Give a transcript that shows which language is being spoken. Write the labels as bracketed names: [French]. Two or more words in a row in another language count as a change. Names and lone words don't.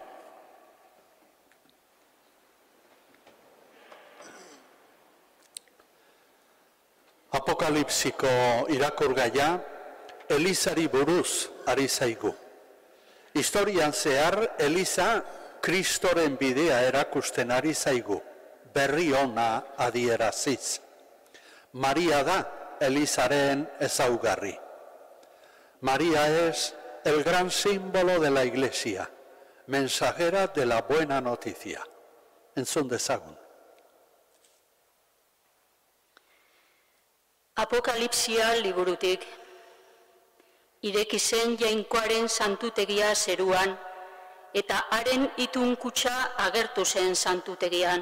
[Basque] Apokalipsiko irakurgaia Elizari buruz ari zaigu. Historian zehar Eliza Kristoren bidea erakusten ari zaigu, berri ona adieraziz. Maria da Elizaren ezaugarri. [Spanish] María es el gran símbolo de la Iglesia, mensajera de la buena noticia. [Basque] Entzun dezagun. Apokalipsia liburutik. Ireki zen jainkoaren santutegia zeruan, eta haren itun kutsa agertu zen santutegian.